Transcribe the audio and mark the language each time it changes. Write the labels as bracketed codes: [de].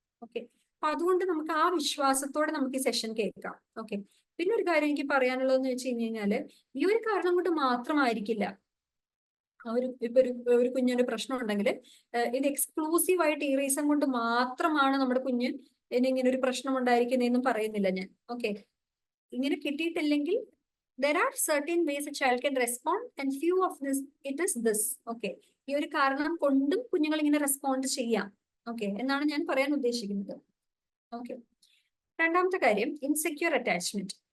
[ml] Okay, അപ്പൊ അതുകൊണ്ട് നമുക്ക് ആ വിശ്വാസത്തോടെ നമുക്ക് ഈ സെഷൻ കേൾക്കാം. ഓക്കെ, പിന്നെ ഒരു കാര്യം എനിക്ക് പറയാനുള്ളതെന്ന് വെച്ച് കഴിഞ്ഞാല് ഈ ഒരു കാരണം കൊണ്ട് മാത്രമായിരിക്കില്ല ഇപ്പൊ ഒരു കുഞ്ഞിന് പ്രശ്നം ഉണ്ടെങ്കിൽ ഇത് എക്സ്ക്ലൂസീവ് ആയിട്ട് ഈ റീസൺ കൊണ്ട് മാത്രമാണ് നമ്മുടെ കുഞ്ഞ് ഇങ്ങനെ ഒരു പ്രശ്നം ഉണ്ടായിരിക്കുന്നതെന്നും പറയുന്നില്ല ഞാൻ. [en] okay, [ml] ഇങ്ങനെ കിട്ടിയിട്ടില്ലെങ്കിൽ [en] there are certain ways a child can respond and few of this it is this. [ml] Okay, ഈ ഒരു കാരണം കൊണ്ടും കുഞ്ഞുങ്ങൾ ഇങ്ങനെ റെസ്പോണ്ട് ചെയ്യാം. ഓക്കെ, എന്നാണ് ഞാൻ പറയാൻ ഉദ്ദേശിക്കുന്നത്. ഓക്കെ, രണ്ടാമത്തെ കാര്യം ഇൻസെക്യൂർ അറ്റാച്ച്മെന്റ്.